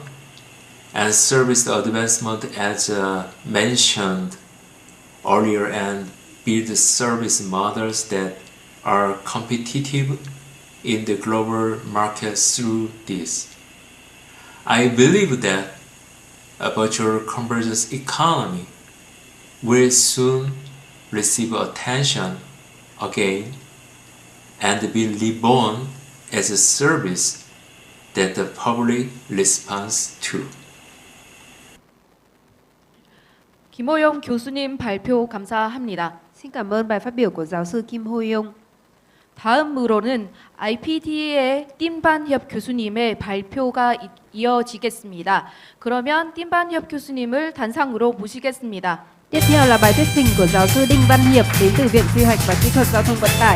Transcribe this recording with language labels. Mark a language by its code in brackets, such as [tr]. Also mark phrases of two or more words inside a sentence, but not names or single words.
[en] and service advancement as mentioned earlier and build service models that are competitive in the global market through this, I believe that a virtual convergence economy will soon receive attention again and be reborn as a service that the public responds to. [ko] 김호용 교수님 발표 감사합니다. [vi] Xin cảm ơn bài phát biểu của giáo sư Kim Ho-young. [ko] 다음으로는 IPD의 띵반협 교수님의 발표가 이어지겠습니다. 그러면 띵반협 교수님을 단상으로 모시겠습니다. [vi] Tiếp theo là bài thuyết trình của giáo sư Đinh Văn Hiệp đến từ Viện Quy hoạch và Kỹ thuật Giao thông Vận tải.